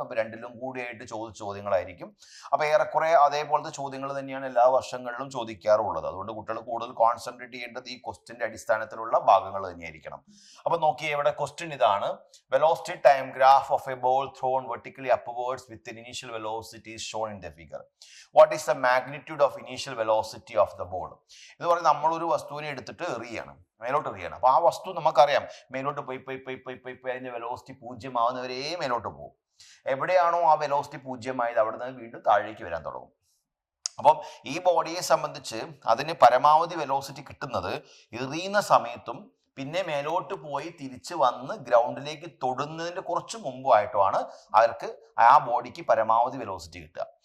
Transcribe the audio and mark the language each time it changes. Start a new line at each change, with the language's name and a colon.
Malayalam: അപ്പൊ രണ്ടിലും കൂടിയായിട്ട് ചോദിച്ച ചോദ്യങ്ങളായിരിക്കും. അപ്പൊ ഏറെക്കുറെ അതേപോലത്തെ ചോദ്യങ്ങൾ തന്നെയാണ് എല്ലാ വർഷങ്ങളിലും ചോദിക്കാറുള്ളത്. അതുകൊണ്ട് കുട്ടികൾ കൂടുതൽ കോൺസെൻട്രേറ്റ് ചെയ്യേണ്ടത് ഈ ക്വസ്റ്റ്യന്റെ അടിസ്ഥാനത്തിലുള്ള ഭാഗങ്ങൾ തന്നെയായിരിക്കണം. അപ്പൊ നോക്കിയേ, ഇവിടെ ക്വസ്റ്റ്യൻ ഇതാണ്.
English: Velocity time graph of a ball thrown vertically upwards with an initial velocity is shown in the figure. What is the magnitude of initial velocity of the ball?
Malayalam: ഇത് പറയുന്നത് നമ്മളൊരു വസ്തുവിനെ എടുത്തിട്ട് എറിയണം, മേലോട്ട് എറിയണം. അപ്പൊ ആ വസ്തു നമുക്കറിയാം മേലോട്ട് പോയി അതിന്റെ വെലോസിറ്റി 0 ആവുന്നവരേ മേലോട്ട് പോകും. എവിടെയാണോ ആ വെലോസിറ്റി 0 ആയത് അവിടെ നിന്ന് വീണ്ടും താഴേക്ക് വരാൻ തുടങ്ങും. അപ്പം ഈ ബോഡിയെ സംബന്ധിച്ച് അതിന് പരമാവധി വെലോസിറ്റി കിട്ടുന്നത് എറിയുന്ന സമയത്തും പിന്നെ മേലോട്ട് പോയി തിരിച്ച് വന്ന് ഗ്രൗണ്ടിലേക്ക് തൊടുന്നതിന്റെ കുറച്ച് മുമ്പായിട്ടുമാണ് അവർക്ക് ആ ബോഡിക്ക് പരമാവധി വെലോസിറ്റി കിട്ടുക.